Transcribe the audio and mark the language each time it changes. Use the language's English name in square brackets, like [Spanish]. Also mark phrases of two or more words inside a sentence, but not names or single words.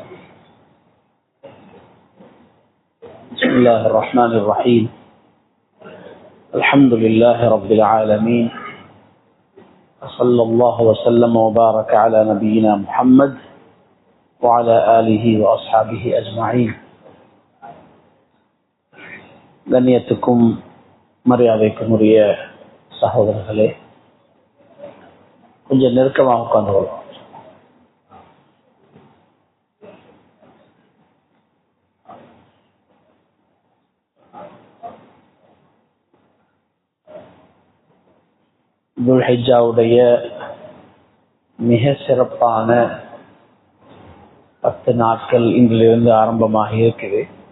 [Arabic] بسم الله الرحمن الرحيم. الحمد لله رب العالمين، وصلى الله وسلم وبارك على نبينا محمد وعلى آله وأصحابه أجمعين. [Tamil] கண்ணியத்துக்கும் மரியாதைக்கும் உரிய சகோதரர்களே, கொஞ்சம் நெருக்கமாக உட்கார்ந்து கொள்வோம். துல்ஹிஜ்ஜாவுடைய மிக சிறப்பான 10 நாட்கள் இன்றிலிருந்து ஆரம்பமாக இருக்குது.